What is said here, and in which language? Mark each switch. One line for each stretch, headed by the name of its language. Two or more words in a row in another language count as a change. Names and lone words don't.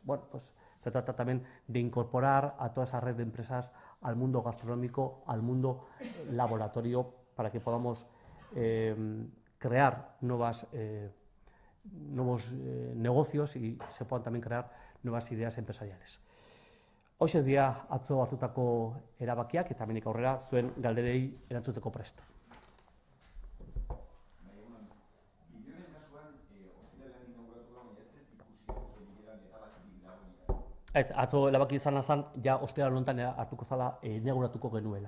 Spanish: Bueno, pues Se trata también de incorporar a toda esa red de empresas al mundo gastronómico, al mundo laboratorio, para que podamos crear nuevos negocios y se puedan también crear nuevas ideas empresariales.
Basque: Hoxe dira atzo hartutako erabakiak eta hemendik aurrera zuen galderei erantzuteko prest. Ez, atzo erabaki izan zen, ja osteral honetan hartuko zala inauguratuko genuela.